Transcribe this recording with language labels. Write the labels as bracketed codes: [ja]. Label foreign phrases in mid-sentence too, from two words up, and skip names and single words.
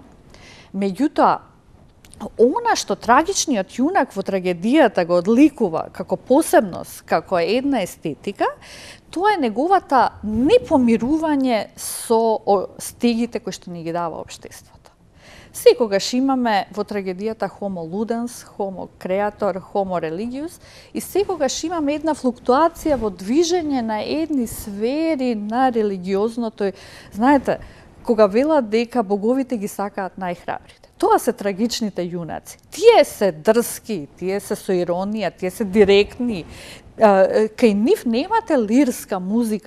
[mk] Меѓутоа, она што трагичниот јунак во трагедијата го одликува како посебност, како една естетика, тоа е неговата непомирување со стегите кои што ни ги дава општеството. Секогаш имаме во трагедијата [la] homo ludens, homo creator, homo religius [mk] и секогаш имаме една флуктуација во движење на едни сфери на религиозното. Знаете, кога велат дека боговите ги сакаат најхрабрите. Тоа се трагичните јунаци. Тие се дрски, тие се со иронија, тие се директни, Кај нив немате лирска музика.